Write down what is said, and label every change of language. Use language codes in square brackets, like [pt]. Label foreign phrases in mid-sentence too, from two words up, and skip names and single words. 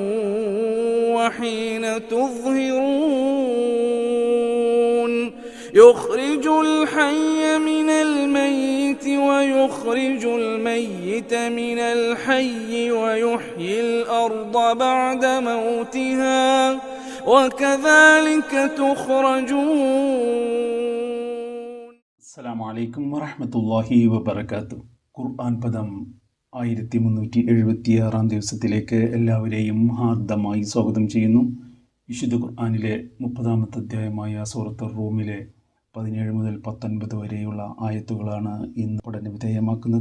[ar] وحين تظهرون يخرج الحي من الميت ويخرج الميت من الحي ويحيي الأرض بعد موتها وكذلك تخرجون. السلام عليكم ورحمة الله وبركاته. [ml] ഖുർആൻ പദം 1376 ദിവസത്തിലേക്ക് എല്ലാവരെയും ഹാർദമായി സ്വാഗതം ചെയ്യുന്നു. വിശുദ്ധ ഖുർആനിലെ 30-ാമത്തെ അധ്യായമായ സൂറത്തുർ റൂമിലെ 17 മുതൽ 19 വരെയുള്ള ആയത്തുകളാണ് ഇന്ന് പഠന വിധേയമാക്കുന്നത്.